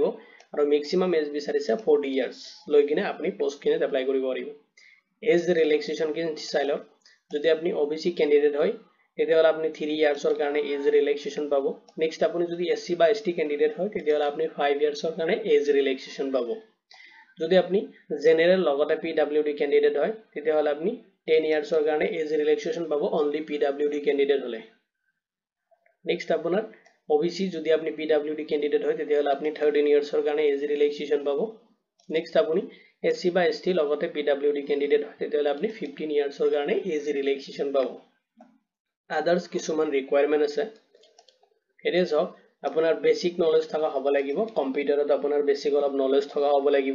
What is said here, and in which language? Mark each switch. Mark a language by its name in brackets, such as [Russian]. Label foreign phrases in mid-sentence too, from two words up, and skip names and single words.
[Assamese] আৰু [English] maximum age [Assamese] বিচাৰিছে 40 ইয়াৰ্স লৈ কিনে আপুনি পোষ্ট খিনিত এপ্লাই কৰিব পাৰিব। [English] age relaxation [Assamese] খিনি চাই লওক যদি আপুনি [English] OBC candidate [Assamese] হয় তেতিয়াহলে আপুনি 3 ইয়াৰ্সৰ কাৰণে [English] age relaxation [Assamese] পাব। নেক্সট আপুনি যদি এসসি বা [English] ST candidate [Assamese] হয় তেতিয়াহলে আপুনি 5 ইয়াৰ্সৰ কাৰণে [English] age relaxation [Assamese] পাব। যদি আপনি জেনারেল লগতে [English] PwD candidate [Assamese] হয় তেতিয়াহলে আপনি 10 ইয়াৰ্সৰ কাৰণে [English] age relaxation [Assamese] পাব [English] only PwD candidate [Assamese] হলে। নেক্সট আপোনাৰ ওবিসি যদি আপনি [English] PwD candidate [Assamese] হয় তেতিয়াহলে আপনি 13 ইয়াৰ্সৰ কাৰণে [English] age relaxation [Assamese] পাব। নেক্সট আপুনি এসসি বা এসটি লগতে [English] PwD candidate [Assamese] হয় তেতিয়াহলে আপনি 15 ইয়াৰ্সৰ কাৰণে [English] age relaxation [Assamese] পাব। আদার্স কিছুমান ৰিকুৱাৰমেন্ট আছে। এটা চাওক আপোনাৰ [English] basic knowledge [Assamese] থকা হ'ব লাগিব কম্পিউটাৰত আপোনাৰ বেসিক অলপ নলেজ থকা হ'ব লাগিব।